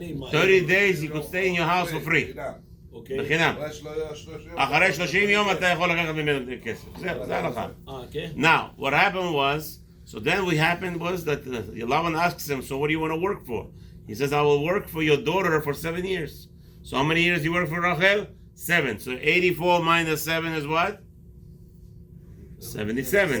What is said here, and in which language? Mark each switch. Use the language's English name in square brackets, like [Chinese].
[English] 30 days you could stay in your house for free. [Hebrew] בחינם. אחרי 30 יום אתה יכול לקחת ממנו כסף. זה הלכה. [English] Now, what happened was, so then what happened was that Laban asks him, so what do you want to work for? He says, I will work for your daughter for 7 years. So how many years you work for Rachel? 7. So 84 minus 7 is what? 77.